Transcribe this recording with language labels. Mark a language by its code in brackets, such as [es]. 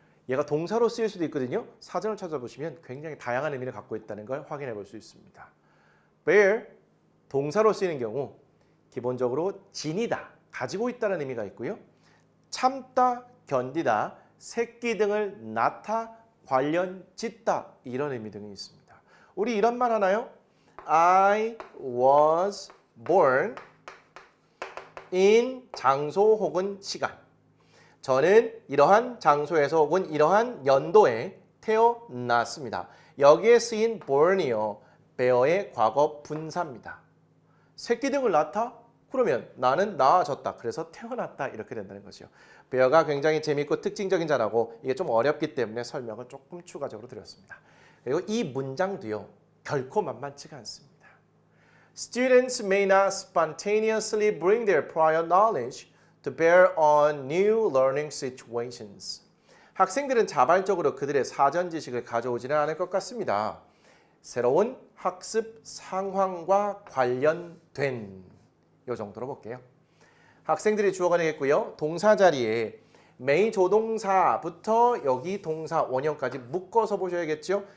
[ko] 얘가 동사로 쓰일 수도 있거든요. 사전을 찾아보시면 굉장히 다양한 의미를 갖고 있다는 걸 확인해 볼 수 있습니다. bear 동사로 쓰이는 경우 기본적으로 지니다, 가지고 있다는 의미가 있고요. 참다, 견디다, 새끼 등을 낳다, 관련 짓다 이런 의미 등이 있습니다. 우리 이런 말 하나요? [en] I was born in [ko] 장소 혹은 시간. 저는 이러한 장소에서 혹은 이러한 연도에 태어났습니다. 여기에 쓰인 born이요. bear의 과거 분사입니다. 새끼 등을 낳다? 그러면 나는 낳아졌다. 그래서 태어났다. 이렇게 된다는 거죠. bear가 굉장히 재미있고 특징적인 단어고 이게 좀 어렵기 때문에 설명을 조금 추가적으로 드렸습니다. 그리고 이 문장도요. 결코 만만치가 않습니다. [en] Students may not spontaneously bring their prior knowledge to bear on new learning situations. [ko] 학생들은 자발적으로 그들의 사전 지식을 가져오지는 않을 것 같습니다. 새로운 학습 상황과 관련된 요 정도로 볼게요. 학생들이 주어가 되겠고요. 동사 자리에 may 조동사부터 여기 동사 원형까지 묶어서 보셔야겠죠.